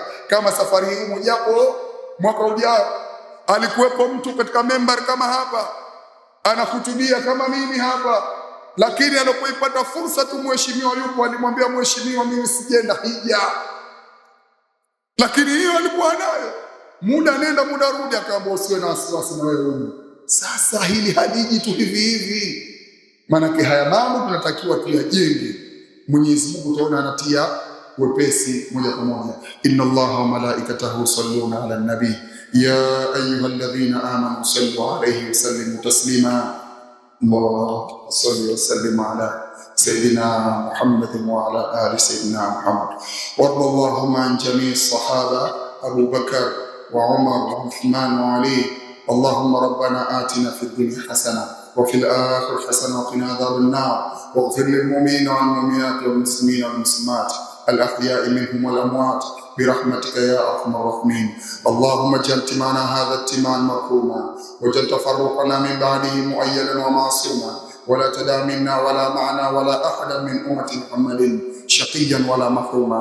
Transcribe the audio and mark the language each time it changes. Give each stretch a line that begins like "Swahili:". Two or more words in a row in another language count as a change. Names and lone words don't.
Swahili: Kama safari hii humo, japo mwaka ujao alikuwepo mtu katika member kama hapa anahutubia kama mimi hapa, lakini anapoipata fursa tu mheshimiwa yupo, alimwambia mheshimiwa, mimi sijenda hija, lakini hiyo alikuwa nayo, muda nenda muda rudi, akaambia usiwe na wasiwasi na wewe huko. Sasa hili haliji tu hivi, maana haya mambo tunatakiwa tuyajenge. Mwenyezi Mungu utaona anatia wepesi moja kwa moja.
Arabic: إن الله وملائكته يصلون على النبي يا أيها الذين آمنوا صلوا عليه وسلموا تسليما. اللهم صل وسلم على سيدنا محمد وعلى آل سيدنا محمد. وارض اللهم عن جميع صحابة أبو بكر وعمر وعثمان وعلي. اللهم ربنا آتنا في الدنيا حسنة وفي الآخرة حسنة وقنا عذاب النار واغفر للمؤمنين والمؤمنات والمسلمين والمسلمات الأحياء منهم والأموات برحمتك يا أرحم الراحمين. اللهم اجعل اجتماعنا هذا اجتماعا مرحوما، واجعل تفرقنا من بعده مؤيدا ومعصوما، ولا تدع منا ولا معنا ولا أحدا من أمة محمد شقيا ولا محروما.